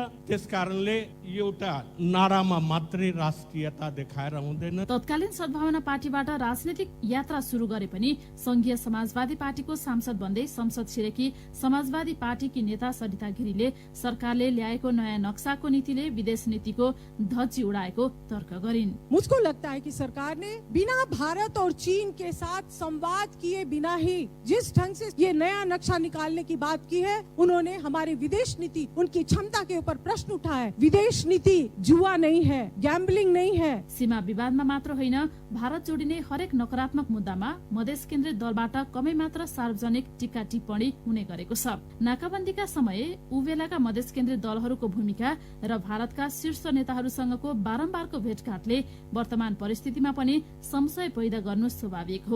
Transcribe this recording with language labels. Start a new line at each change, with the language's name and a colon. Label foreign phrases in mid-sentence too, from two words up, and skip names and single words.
Nepali: त्यसकारणले एउटा नारामा मात्रै राष्ट्रियता देखाएर हुँदैन। तत्कालीन सद्भावना पार्टीबाट राजनीतिक यात्रा सुरु गरे पनि संघीय समाजवादी पार्टीको सांसद बन्दै संसद छिरेकी समाजवादी पार्टीकी नेता सरिता गिरीले सरकारले ल्याएको नयाँ नक्साको नीतिले विदेश नीतिको धज्जी उडाएको तर्क गरिन्।
Hindi: मुझको लगता है कि सरकार ने बिना भारत और चीन के साथ संवाद किए बिना ही जिस ढंग से ये नया नक्शा निकालने की बात की है, उन्होंने हमारी विदेश नीति, उनकी क्षमता के ऊपर प्रश्न उठाया। विदेश नीति जुआ नहीं है, गैम्बलिंग नहीं है।
Nepali: सीमा विवादमा मात्र होइन, भारत जोडिने हरेक नकारात्मक मुद्दामा मधेस केन्द्रित दलबाट कमै मात्र सार्वजनिक टीका टिप्पणी हुने गरेको छ। नाकाबन्दीका समय उबेलाका मधेस केन्द्रित दलहरूको भूमिका र भारतका शीर्ष नेताहरूसँगको बारम्बारको भेटघाटले वर्तमान परिस्थितिमा पनि संशय पैदा गर्नु स्वाभाविक हो।